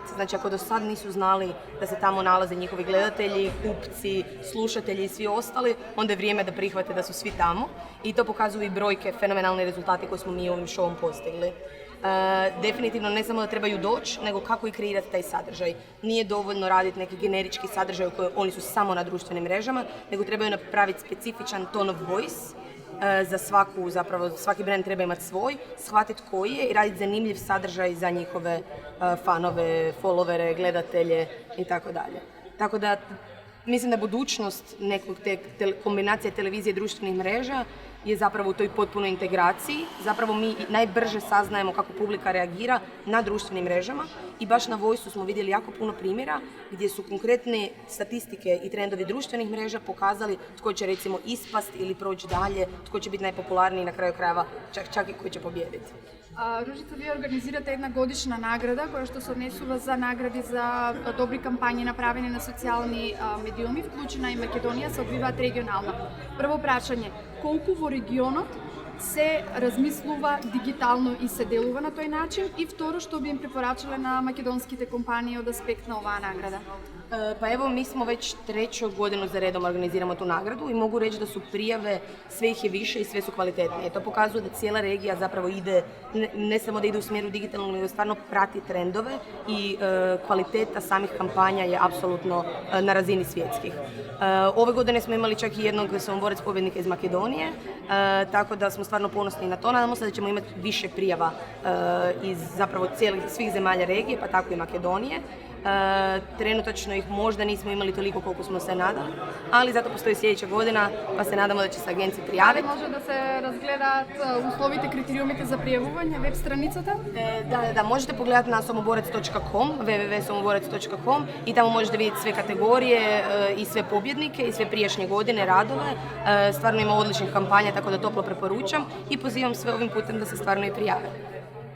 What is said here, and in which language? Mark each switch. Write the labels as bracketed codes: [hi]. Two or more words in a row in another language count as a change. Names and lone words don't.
[hr] Znači ako do sad nisu znali da se tamo nalaze njihovi gledatelji, kupci, slušatelji i svi ostali, onda je vrijeme da prihvate da su svi tamo i to pokazuju i brojke, fenomenalne rezultate koje smo mi ovim showom postigli. Definitivno ne samo da trebaju doći, nego kako i kreirati taj sadržaj. Nije dovoljno raditi neki generički sadržaj u kojoj oni su samo na društvenim mrežama, nego trebaju napraviti specifičan [en] tone of voice. [hr] Za svaku, zapravo svaki brand treba imati svoj, shvatiti koji je i raditi zanimljiv sadržaj za njihove fanove, followere, gledatelje i tako dalje. Tako da mislim da budućnost nekog kombinacije televizije i društvenih mreža je zapravo u toj potpunoj integraciji. Zapravo mi najbrže saznajemo kako publika reagira na društvenim mrežama i baš na Voice-u smo vidjeli jako puno primjera gdje su konkretne statistike i trendovi društvenih mreža pokazali tko će recimo ispast ili proći dalje, tko će biti najpopularniji na kraju krajeva, čak i koji će pobijediti. [mk] Ружица, вие организирате една годишна награда која што се однесува за награди за добри кампањи направени на социјални медиуми, вклучена и Македонија, се одвиваат регионално. Прво прашање, колку во регионот се размислува дигитално и се делува на тој начин и второ што би им препорачале на македонските компании од аспект на оваа награда? [hr] Pa evo, mi smo već 3. godinu za redom organiziramo tu nagradu i mogu reći da su prijave, sve ih je više i sve su kvalitetnije. To pokazuje da cijela regija zapravo ide, ne samo da ide u smjeru digitalnog, nego stvarno prati trendove i kvaliteta samih kampanja je apsolutno na razini svjetskih. Ove godine smo imali čak i jednog samoborec pobjednika iz Makedonije, tako da smo stvarno ponosni na to. Nadamo se da ćemo imati više prijava iz zapravo svih zemalja regije, pa tako i Makedonije. Trenutačno ih možda nismo imali toliko koliko smo se nadali, ali zato postoji sljedeća godina pa se nadamo da će se agencije prijaviti. [mk] Може да се разгледат условите, критериумите за пријавување, веб страницата? [hr] Da, možete pogledati na somoborec.com, www.somoborec.com i tamo možete vidjeti sve kategorije i sve pobjednike i sve prijašnje godine, radove. Stvarno ima odličnih kampanja, tako da toplo preporučam i pozivam sve ovim putem da se stvarno i prijave.